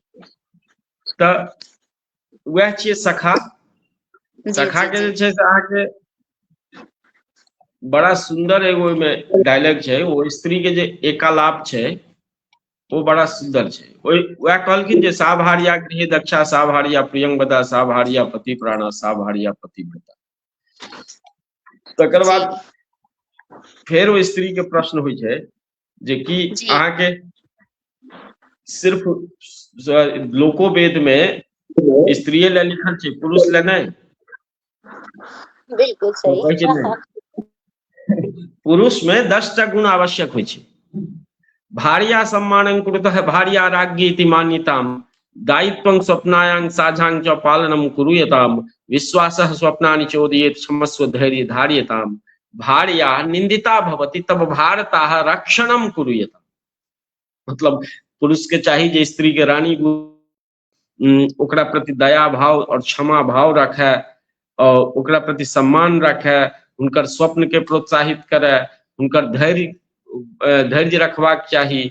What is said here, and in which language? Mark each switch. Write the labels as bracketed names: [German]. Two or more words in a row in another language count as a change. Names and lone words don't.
[Maithili] तऽ वएह छियै सखा। जी सखा जी के जी जे छै से अहाँके बड़ा सुंदर एगो ओहिमे डायलॉग छै, ओ स्त्री के जे एकालाप छै वो बड़ा सुंदर छै। वएह कहलखिन जे [Sanskrit] सा भार्या गृहे दक्षा, सा भार्या प्रियंवदा, सा भार्या पति प्राणा, सा भार्या पतिव्रता। [Maithili] तकर जी बाद फेर ओ स्त्री के प्रश्न होइ छै जे कि जी अहाँके सिर्फ लोकोवेद में स्त्रिये लए लिखल छै, पुरुष लए नहि? बिल्कुल तो सही। कहै छै नहीं, पुरुष में 10टा गुण आवश्यक होइ छै। [Sanskrit] भार्या सम्मानं कुरुतः भार्या राज्ञी इति मान्यताम्, दायित्वं स्वप्नायां साझां च पालनं कुरुयताम्, विश्वासः स्वप्नानि चोदयेत् क्षमस्व धैर्य धार्यताम्, भार्या निंदिता भवति तब भारताः रक्षणं कुरुयताम्। [Maithili] मतलब पुरुष के चाही जे स्त्री के रानी ओकरा प्रति दया भाव और क्षमा भाव रखे, और ओकरा प्रति सम्मान रखे, हुनकर स्वप्न के प्रोत्साहित करे, हुनकर धैर्य रखबाक चाही।